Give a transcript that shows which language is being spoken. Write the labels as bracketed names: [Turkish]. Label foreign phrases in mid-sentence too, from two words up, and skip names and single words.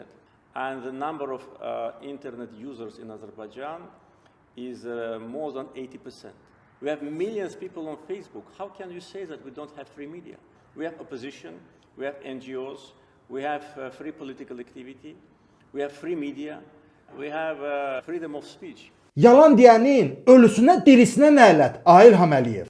[English] And the number of internet users in Azerbaijan is more than 80%. We have millions of people on Facebook. How can you say that we don't have free media? We have opposition, we have NGOs, we have free political activity, we have free media, we have freedom of speech. [Azerbaijani] Yalan deyənin ölüsünə dirisinə nələt, ay İlham Əliyev.